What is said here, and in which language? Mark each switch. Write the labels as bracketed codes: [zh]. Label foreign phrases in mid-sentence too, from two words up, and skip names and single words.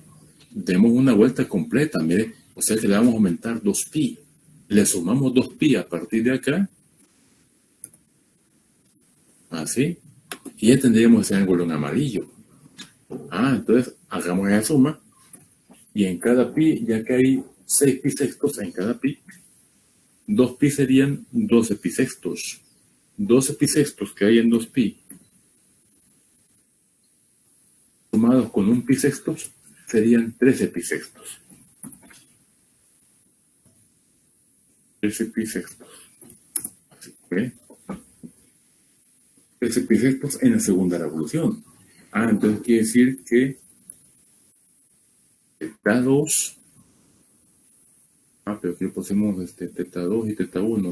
[es] Demos una vuelta completa, mire, o sea que le vamos a aumentar 2pi. Le sumamos 2pi a partir de acá, así, y ya tendríamos ese ángulo en amarillo. Entonces hagamos esa suma, y en cada pi, ya que hay 6 pi sextos en cada pi, 2pi serían 12 pi sextos. 12 pi sextos que hay en 2pi, sumados con un pi sextos, serían 13 pi sextos. 13 pi sextos. Así que 13 pi sextos en la segunda revolución. Entonces quiere decir que teta 2, pero aquí pusimos teta 2 y teta 1.